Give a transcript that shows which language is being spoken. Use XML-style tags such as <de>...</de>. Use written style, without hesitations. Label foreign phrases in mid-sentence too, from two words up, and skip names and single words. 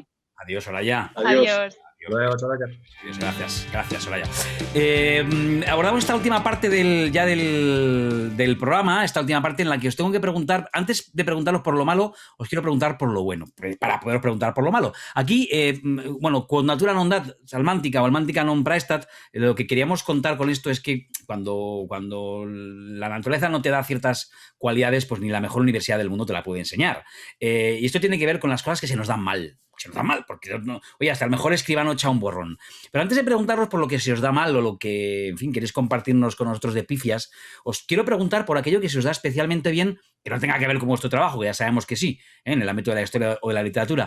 <es>Adiós, Soraya. Adiós. Gracias, Soraya. Abordamos esta última parte del programa, esta última parte en la que os tengo que preguntar, antes de preguntaros por lo malo, os quiero preguntar por lo bueno, para poderos preguntar por lo malo. Aquí,</es> <la>quod natura non dat salmántica o almántica non praestat,</la> <es>lo que queríamos contar con esto es que cuando la naturaleza no te da ciertas cualidades, pues ni la mejor universidad del mundo te la puede enseñar. Y esto tiene que ver con las cosas que se nos dan mal. Se nos da mal, porque oye, hasta el mejor escribano echa un borrón. Pero antes de preguntaros por lo que se os da mal o lo que, en fin, queréis compartirnos con nosotros de pifias, os quiero preguntar por aquello que se os da especialmente bien, que no tenga que ver con vuestro trabajo, que ya sabemos que sí, en el ámbito de la historia o de la literatura.</es>